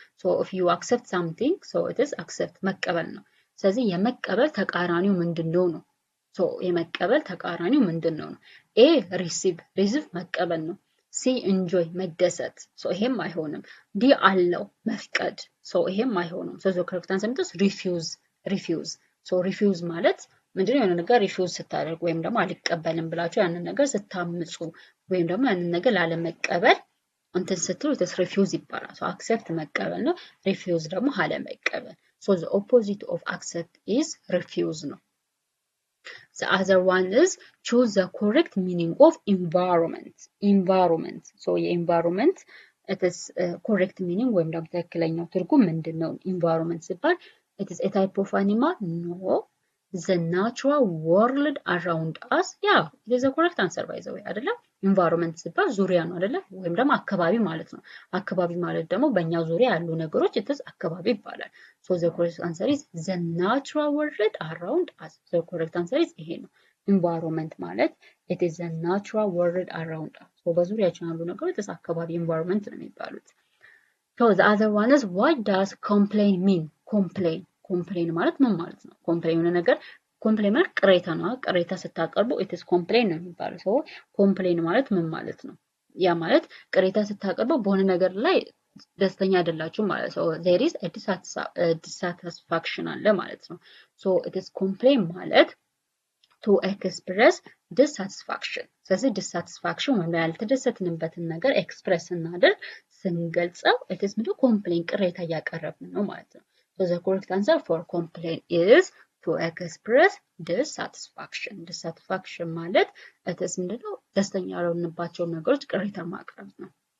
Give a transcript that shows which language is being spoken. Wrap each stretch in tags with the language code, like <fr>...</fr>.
<en>so if you accept something so it is accept</en> <am>መቀበል ነው። ስለዚህ የመቀበል ተቃራኒው ምንድነው ነው? so የመቀበል ተቃራኒው ምንድነው ነው? A receive መቀበል ነው። C enjoy መደሰት so ይሄም አይሆንም። D አለው መፍቀድ so ይሄም አይሆንም።</am> <en>so the correct answer is refuse.</en> <am>so refuse ማለት ምንድነው? የሆነ ነገር ሪፊውዝ ስታደርጉ ወይም ደግሞ አልቀበልም ብላችሁ ያንን ነገር ስታምጹ ወይም ደግሞ ያንን ነገር ላለመቀበል እንትን ስትሉ ሪፊውዝ ይባላል። so accept መቀበል ነው። refuse ደግሞ አለመቀበል።</am> <en>so the opposite of accept is refuse</en> <am>ነው።</am> <en>the other one is choose the correct meaning of environment.</en> <am>so የenvironment it is correct meaning ወይም ደግሞ ትክክለኛው ትርጉም ምንድነው?</am> <en>environment ሲባል it is a type of animal? no. the natural world around us yeah it is the correct answer by the way</en> <am>አይደለም? environment ሲባል ዙሪያ ነው አይደለ? ወይም ደግሞ አካባቢ ማለት ነው። አካባቢ ማለት ደግሞ በእኛ ዙሪያ ያሉ ነገሮች it is አካባቢ ይባላል።</am> <en>so the correct answer is the natural world around us. the correct answer is</en> <am>ይሄ ነው።</am> <en>environment ማለት it is the natural world around us.</en> <am>so በዙሪያችን ያሉ ነገሮች it is አካባቢ environment ነው የሚባሉት።</am> <en>so the other one is what does complain mean?</en> <am>complain ማለት ምን ማለት ነው? complain የሆነ ነገር complain ማለት ቅሬታ ነው። ቅሬታ ስታቀርቡ it is complain ነው የሚባለው። so complain ማለት ምን ማለት ነው? ያ ማለት ቅሬታ ስታቀርቡ በሆነ ነገር ላይ ደስተኛ አይደላችሁ ማለት ነው</am> <en>there is a dissatisfaction</en> <am>አለ ማለት ነው so it is complain ማለት</am> <en>to express dissatisfaction</en> <am>ስለዚህ dissatisfaction ወይም ያልተደሰትንበትን ነገር ኤክስፕረስ ስናደርግ ስንገልጸው it is ምንድነው complain ቅሬታ እያቀረብን ነው ማለት ነው</am> <en>so the correct answer for complain is to express dissatisfaction</en> <am>dissatisfaction ማለት it is ምንድነው ደስተኛ ያልሆንባቸው ነገሮች ቅሬታ ማቅረብ ነው</am>